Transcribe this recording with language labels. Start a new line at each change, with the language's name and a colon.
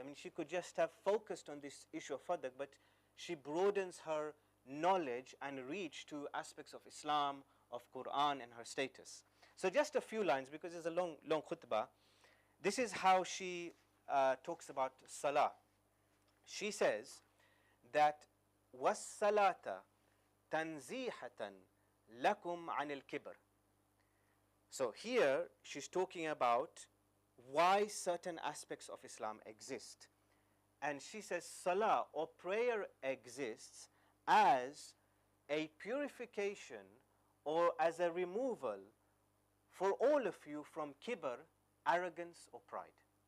English: I mean, she could just have focused on this issue of fadak, but she broadens her knowledge and reach to aspects of Islam, of Quran, and her status. So just a few lines, because it's a long khutbah. This is how she talks about salah. She says that
Arabic: وَالصَّلَاةَ تَنْزِيحَةً لَكُمْ عَنِ الْكِبْرِ.
English: So here she's talking about why certain aspects of Islam exist. And she says salah or prayer exists as a purification or as a removal for all of you from kibr, arrogance or pride.